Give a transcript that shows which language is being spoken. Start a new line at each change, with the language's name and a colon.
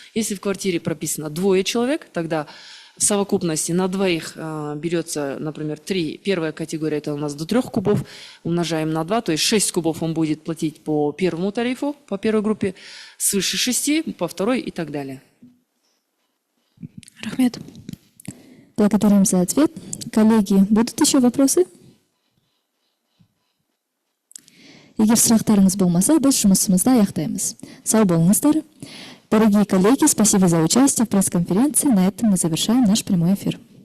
Russian: Если в квартире прописано 2 человек, тогда в совокупности на двоих берется, например, первая категория, это у нас до 3 кубов, умножаем на 2, то есть 6 кубов он будет платить по первому тарифу, по первой группе, свыше 6 по второй и так далее.
Kazakh: Рахмет.
Russian: Благодарим за ответ. Коллеги, будут еще вопросы?
Kazakh: Егер сұрақтарыңыз болмаса, біз жұмысымызды аяқтаймыз. Сау болыңыздар.
Russian: Дорогие коллеги, спасибо за участие в пресс-конференции. На этом мы завершаем наш прямой эфир.